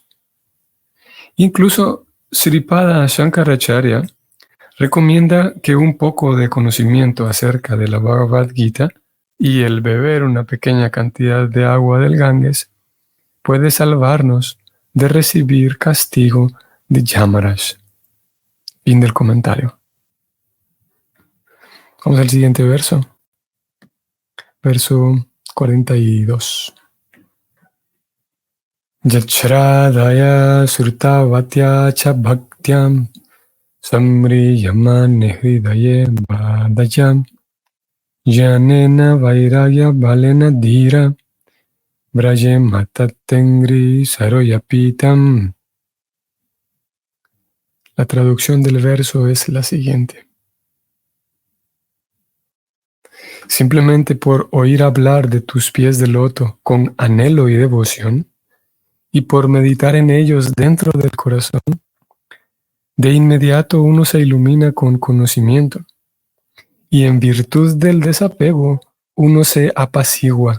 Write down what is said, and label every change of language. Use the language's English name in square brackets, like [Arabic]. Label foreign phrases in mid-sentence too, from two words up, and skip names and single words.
[Spanish] Incluso Sripada Shankaracharya recomienda que un poco de conocimiento acerca de la Bhagavad Gita y el beber una pequeña cantidad de agua del Ganges puede salvarnos de recibir castigo de Yamaraj. Fin del comentario. Vamos al siguiente verso. Verso 42. [Sanskrit] Yachradaya surtavatya cha bhaktyam samriyamane hridaye vadayam yanena vairagya balena dhira vraje matatengri saroyapitam. [Spanish] La traducción del verso es la siguiente. Simplemente por oír hablar de tus pies de loto con anhelo y devoción, y por meditar en ellos dentro del corazón, de inmediato uno se ilumina con conocimiento, y en virtud del desapego uno se apacigua.